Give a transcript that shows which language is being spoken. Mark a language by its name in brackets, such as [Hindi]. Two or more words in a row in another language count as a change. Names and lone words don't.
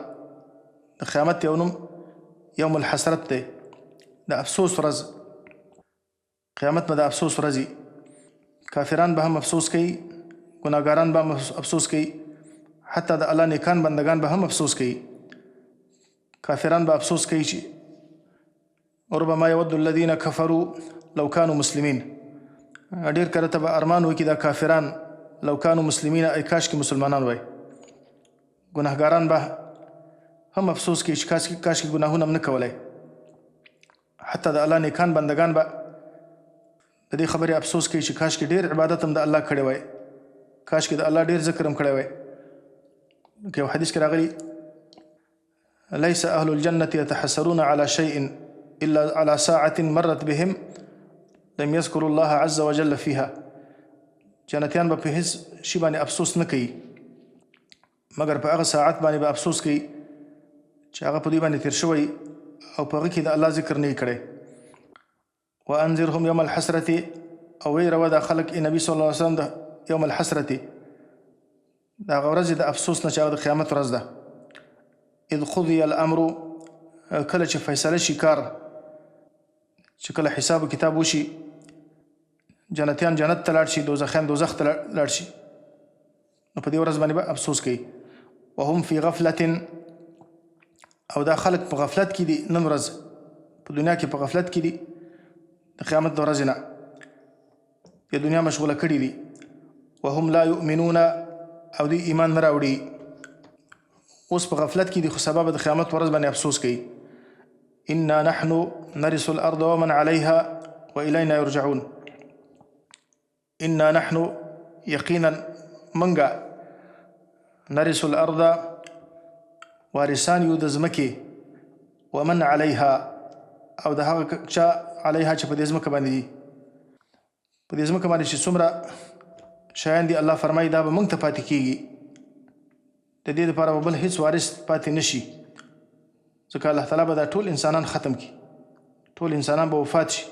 [Pashto] د قیامت یو نوم [Arabic] یوم الحسرت [Pashto] دی، د افسوس ورځ. قیامت به د افسوس ورځي، کافران به هم افسوس کوي، ګناهګاران به هم افسوس کوي، حتی د الله نیکان بندگان به هم افسوس کوي. کافران به افسوس کوي چې [Arabic] ربما یود الذین کفروا لو کانوا مسلمین، [Pashto] ډېر کله ته به ارمان وکړي دا کافران [Arabic] لو كانوا مسلمین [Pashto] ای کاش کې مسلمانان وای. ګناهګاران به هم افسوس کوي چې کاش کې ګناهونه هم نه کولای. حتی د الله نیکان بندگان به د دې خبرې افسوس کوي چې کاش کې ډېر عبادت هم د الله کړی وای، کاش کې د الله ډېر ذکر هم کړی وای. که یو حدیث کې راغلی [Arabic] ليس أهل الجنة يتحسرون على شيء إلا على ساعة مرت بهم لم يذكروا الله عز وجل فيها. [Pashto] جنتیان به په هیڅ شي باندې افسوس نه کوي مګر په هغه ساعت باندې به افسوس کوي چې هغه په دوی باندې تیر شوی او په هغه کې د الله ذکر نه کړی. [Arabic] وانذرهم يوم الحسرة [Pashto] او ویروه دا خلق نبی [Arabic] صلی الله علیه وسلم [Pashto] د [Arabic] یوم الحسرة [Pashto] دا هغه ورځ د افسوس نه چې هغه د قیامت ورځ ده. [Arabic] اذ قضي الامر [Pashto] کله چې فیصله شي کار، چې کله حساب و کتاب وشي، جنتیان جنت ته لاړ شي، دوزخیان دوزخ ته لاړ شي، نو په دې ورځ باندې به افسوس کوي. [Arabic] وهم فی غفلة [Pashto] او دا خلق په غفلت کې دي، نن ورځ په دنیا کې په غفلت کې دي د قیامت د ورځې نه، د دنیا مشغوله کړي دي. [Arabic] وهم لا یؤمنون [Pashto] او دوی ایمان نه راوړي، اوس په غفلت کې دي خو سبا به د قیامت ورځ باندې افسوس کوي. [Arabic] انا نحن نرث الارض ومن عليها والینا یرجعون. انا نحن [Pashto] یقینا منګه [Arabic] نرث الارض [Pashto] وارثان یو د ځمکې، [Arabic] ومن عليها [Pashto] او د هغه چا علیها چې په دې ځمکه باندې دي، په دې ځمکه باندې چې څومره شیان دي الله فرمایي دا به موږ ته پاتې کېږي، د دې لپاره به بل هیڅ وارث پاتې نشي، ځکه الله تعالی به دا ټول انسانان ختم کړي، ټول انسانان به وفات شي.